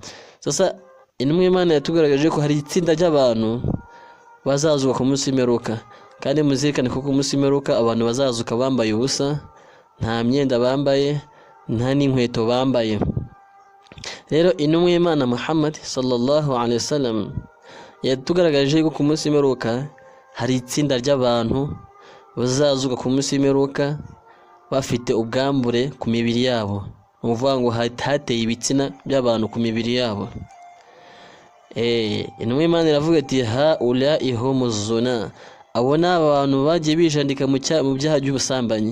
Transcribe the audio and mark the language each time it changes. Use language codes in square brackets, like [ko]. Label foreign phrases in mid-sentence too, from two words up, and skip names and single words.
[rw] Sasa intumwa y'Imana yatugaragaje ko hari itsinda ry'abantu bazazuka ku munsi w'imperuka, kandi muzirikane ko ku munsi w'imperuka abantu bazazuka bambaye ubusa, nta myenda bambaye, nta n'inkweto bambaye. Rero intumwa y'Imana Muhammad [ar] صلى الله عليه وسلم [rw] yatugaragaje ko ku munsi w'imperuka hari itsinda ry'abantu bazazuka ku munsi w'imperuka bafite ubwambure ku mibiri yabo. Ni ukuvuga ngo hateye ibitsina by'abantu ku mibiri yabo. Intumwa y'Imana iravuga ati [ar] هؤلاء هم الزناة, [rw] abo ni abantu bagiye bijandika mu byaha by'ubusambanyi.